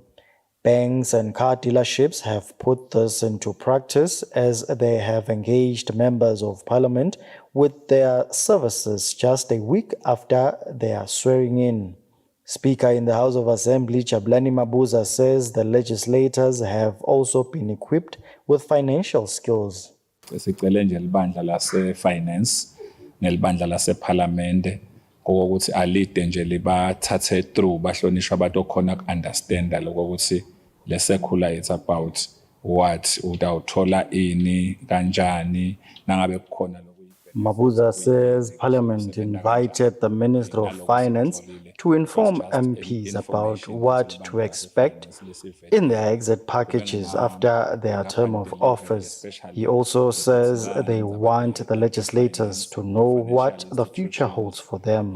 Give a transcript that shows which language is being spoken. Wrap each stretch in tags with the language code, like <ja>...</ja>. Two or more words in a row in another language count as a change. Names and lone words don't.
<en>Banks and car dealerships have put this into practice as they have engaged members of parliament with their services just a week after their swearing in. Speaker in the House of Assembly, Jabulani Mabuza, says the legislators have also been equipped with financial skills.</en> <ss>Sicele nje libandla lase finance nelibandla lase parliament ukuthi alide nje libathathe through bahlonishwa abantu okhona ku-understanda lokuthi le circular</ss> <en>it's about what</en> <ss>utawuthola ini kanjani nangabe kukhona.</ss> <en>Mabuza says Parliament invited the Minister of Finance to inform MPs about what to expect in their exit packages after their term of office. He also says they want the legislators to know what the future holds for them.</en>